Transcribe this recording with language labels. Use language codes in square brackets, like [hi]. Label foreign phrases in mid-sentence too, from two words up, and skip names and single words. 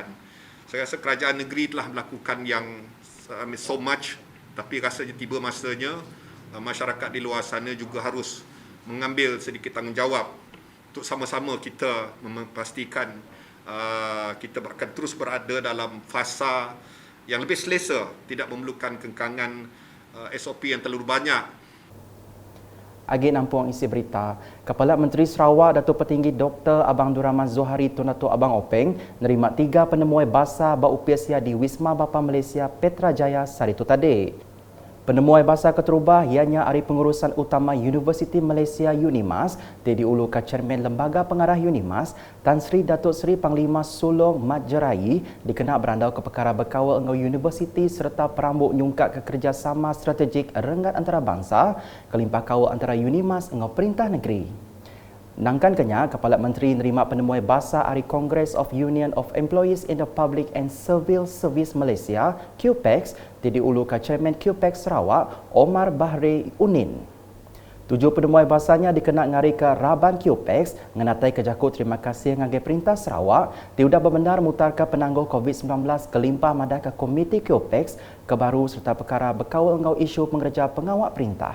[ms] Saya rasa kerajaan negeri telah melakukan yang [en] so much, [ms] tapi rasanya tiba masanya masyarakat di luar sana juga harus mengambil sedikit tanggungjawab untuk sama-sama kita memastikan kita akan terus berada dalam fasa yang lebih selesa, tidak memerlukan kengkangan SOP yang terlalu banyak. [iba] Agi nampung isi berita, Kepala Menteri Sarawak Datuk Petinggi Dr. Abang Abdul Rahman Zohari Tun Datuk Abang Openg nerima 3 penemuai basa baupiasia di Wisma Bapa Malaysia Petrajaya hari itu tadi. Penemuai bahasa keterubah ianya Ahli Pengurusan Utama Universiti Malaysia UNIMAS diulukan Chairman Lembaga Pengarah UNIMAS Tan Sri Datuk Seri Panglima Sulong Mat Jerai dikena berandau ke perkara berkawal engau universiti serta perambut nyungkat ke kerjasama strategik rengat antarabangsa kelimpah kawal antara UNIMAS engau Perintah Negeri. Nangkan kenya, Kepala Menteri nerima penemuai bahasa Ahli Congress of Union of Employees in the Public and Civil Service Malaysia, QPEX, diulukan Chairman QPEX Sarawak, Omar Bahri Unin. 7 penemuai bahasanya dikena ngari ke Raban QPEX, ngenatai kejakut terima kasih ngagai Perintah Sarawak, tiudah berbenar mutarka penangguh COVID-19 kelimpah madah ke Komiti QPEX, kebaru serta perkara berkawal engau isu pengerja pengawal perintah.